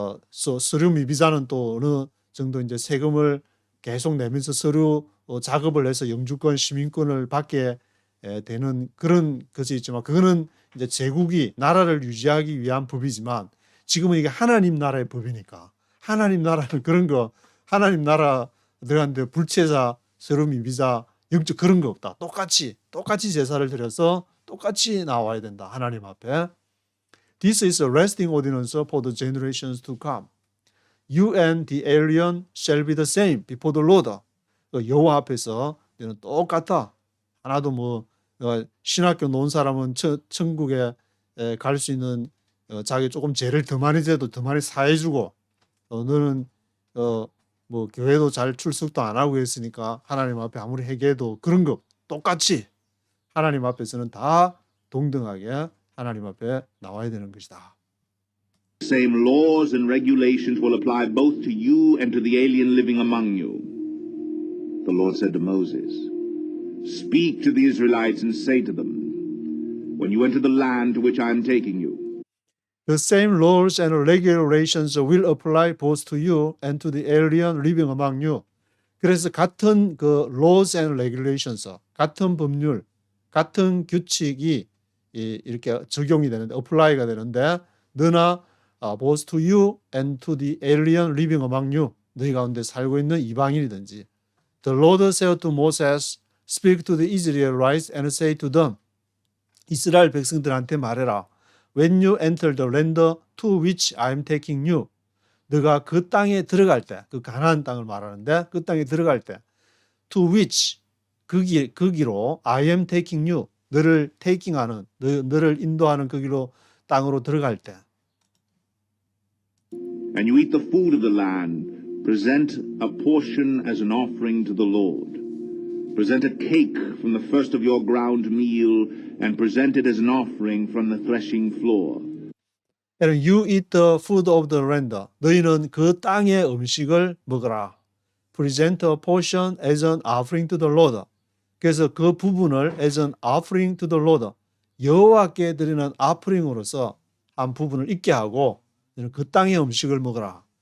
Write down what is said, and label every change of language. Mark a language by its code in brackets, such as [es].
[ko] 서류 미비자는 또 어느 정도 이제 세금을 계속 내면서 서류 작업을 해서 영주권, 시민권을 받게 되는 그런 것이 있지만 그거는 이제 제국이 나라를 유지하기 위한 법이지만 지금은 이게 하나님 나라의 법이니까 하나님 나라는 그런 거 하나님 나라들한테 불체자, 서류 미비자, 영적 그런 거 없다. 똑같이 제사를 드려서 똑같이 나와야 된다. 하나님 앞에. [en] This is a lasting ordinance for the generations to come. You and the alien shall be the same before the Lord. [ko] 여호와 앞에서 너는 똑같아. 하나도 뭐 신학교 놓은 사람은 천국에 갈 수 있는 자기 조금 죄를 더 많이 져도 더 많이 사해주고 너는 뭐 교회도 잘 출석도 안 하고 했으니까 하나님 앞에 아무리 회개해도 그런 거 똑같이 하나님 앞에서는 다 동등하게 하나님 앞에 나와야 되는 것이다. [en] Same laws and regulations will apply both to you and to the alien living among you. The Lord said to Moses, Speak to the Israelites and say to them, When you enter the land to which I am taking you, The same laws and regulations will apply both to you and to the alien living among you. [ko] 그래서 같은 그 [en] laws and regulations, [ko] 같은 법률, 같은 규칙이 이렇게 적용이 되는데, apply가 되는데, 너나 [en] both to you and to the alien living among you. [ko] 너희 가운데 살고 있는 이방인이든지. [en] The Lord said to Moses, Speak to the Israelites and say to them. [ko] 이스라엘 백성들한테 말해라. [en] When you enter the land to which I am taking you. [ko] 너가 그 땅에 들어갈 때, 그 가나안 땅을 말하는데 그 땅에 들어갈 때 to which, 그 기로 [en] I am taking you. [ko] 너를 테이킹하는, 너를 인도하는 그 길로 땅으로 들어갈 때. [en] And you eat the food of the land, present a portion as an offering to the Lord. Present a cake from the first of your ground meal, and present it as an offering from the threshing floor. And you eat the food of the land. [ko] 너희는 그 땅의 음식을 먹어라. [en] Present a portion as an offering to the Lord. [ko] 그래서 그 부분을 [en] as an offering to the Lord, [ko] 여호와께 드리는 offering 으로서 한 부분을 있게 하고 그 땅의 음식을 먹어라.